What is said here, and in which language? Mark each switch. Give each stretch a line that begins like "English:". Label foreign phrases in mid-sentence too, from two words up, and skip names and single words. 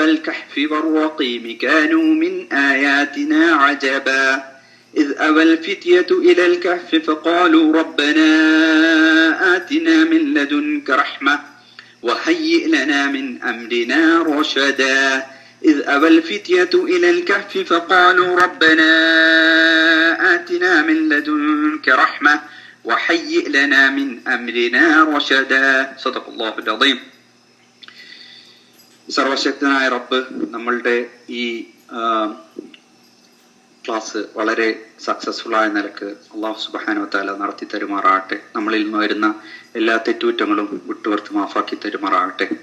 Arabic: الكهف والرقيم كانوا من آياتنا عجبا إذ أوى الفتية إلى الكهف فقالوا ربنا آتنا من لدنك رحمة وهيئ لنا من أمرنا رشدا إذ أوى الفتية إلى الكهف فقالوا ربنا آتنا من لدنك رحمة وهيئ لنا من أمرنا رشدا صدق الله العظيم.
Malayalam: സർവശക്തനായ റബ്ബ് നമ്മളുടെ ഈ ക്ലാസ് വളരെ സക്സസ്ഫുൾ ആയ നിലക്ക്
Arabic: الله سبحانه وتعالى
Malayalam: നടത്തി തരുമാറാകട്ടെ. നമ്മളിൽ നിന്ന് വരുന്ന എല്ലാ തെറ്റുകുറ്റങ്ങളും വിട്ടുപുറത്ത് മാഫാക്കി തരുമാറാകട്ടെ.